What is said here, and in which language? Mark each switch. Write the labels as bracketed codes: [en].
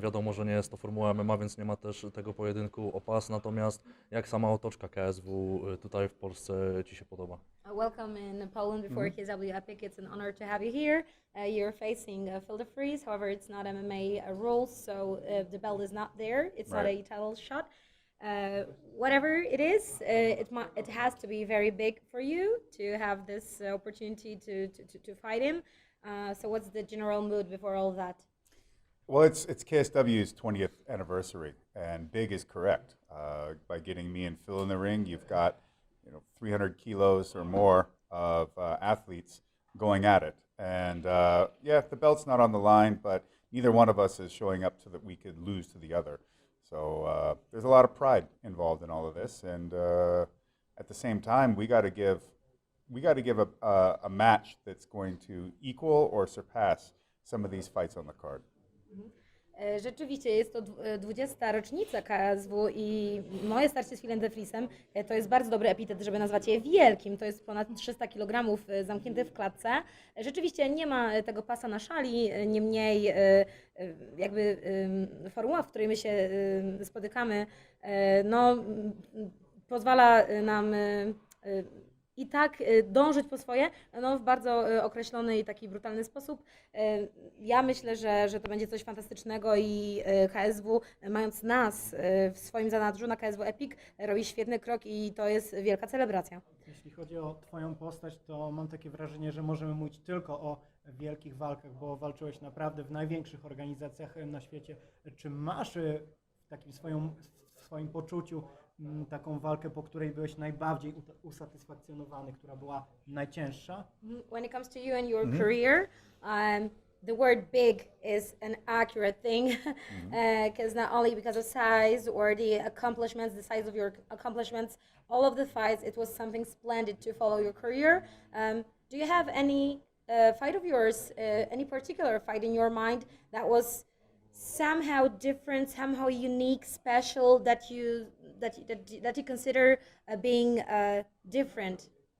[pl] Wiadomo, że nie jest to formuła MMA, więc nie ma też tego pojedynku o pas. Natomiast jak sama otoczka KSW tutaj w Polsce Ci się podoba? [en] Welcome in Poland before KSW Epic. It's an honor to have you here. You're facing Phil DeFries. However, it's not MMA rules, so the belt is not there. It's not a title shot. Whatever it is, it has to be very big for you to have this opportunity to fight him. So what's the general mood before all of that? Well, it's KSW's 20th anniversary, and big is correct. By getting me and Phil in the ring, you've got 300 kilos or more of athletes going at it. And yeah, the belt's not on the line, but neither one of us is showing up so that we could lose to the other. So there's a lot of pride involved in all of this, and at the same time, we got to give a match that's going to equal or surpass some of these fights on the card. [pl] Rzeczywiście jest to 20. rocznica KSW i moje starcie z Philem DeFriesem to jest bardzo dobry epitet, żeby nazwać je wielkim. To jest ponad 300 kg zamkniętych w klatce. Rzeczywiście nie ma tego pasa na szali, niemniej jakby formuła, w której my się spotykamy, no, pozwala nam i tak dążyć po swoje, no, w bardzo określony i taki brutalny sposób. Ja myślę, że to będzie coś fantastycznego i KSW, mając nas w swoim zanadrzu na KSW Epic, robi świetny krok i to jest wielka celebracja. Jeśli chodzi o Twoją postać, to mam takie wrażenie, że możemy mówić tylko o wielkich walkach, bo walczyłeś naprawdę w największych organizacjach na świecie. Czy masz w takim swoim poczuciu taką walkę, po której byłeś najbardziej usatysfakcjonowany, która była najcięższa? [en] When it comes to you and your career, the word big is an accurate thing, because not only because of size or the accomplishments, the size of your accomplishments, all of the fights, it was something splendid to follow your career. Do you have any fight of yours, any particular fight in your mind that was somehow different, somehow unique, special, that you consider being different?